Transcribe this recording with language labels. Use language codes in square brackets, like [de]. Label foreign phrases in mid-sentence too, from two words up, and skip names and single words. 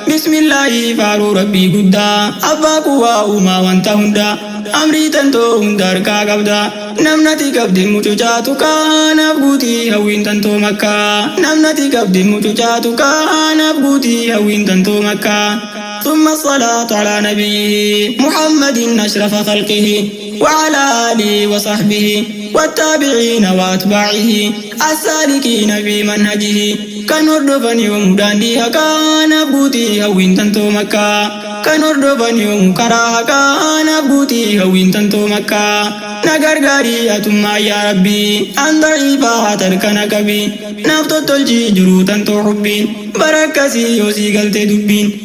[om] Bismillaahi faaruu Rabbii guddaa, Abbaa quwwaa uumaa wanta hundaa. Amrii tantoo hunda harkaa qabda. Namnati qabdi mucucaatu kaanaaf guutii hawwiin tantoo makkaa. Namnati qabdi mucucaatu kaanaaf guutii hawwiin tantoo makkaa. [ar] ثم الصلاة على نبيه محمد أشرف خلقه وعلى آله وصحبه والتابعين وأتباعه السالكين في منهجه. [om] Kan hordofan yoom daandii haqaa naaf guutii hawwiin tantoo makkaa. Kan hordofan yoom karaa haqaa naaf guutii hawwiin tantoo makkaa. Na gargaarii atummaa yaa Rabbii, an daciifaa haa tarkana qabi. Naaf tottolchii jiruu tantoo hubbiin, bara akkasii yoo sii galtee dubbiin.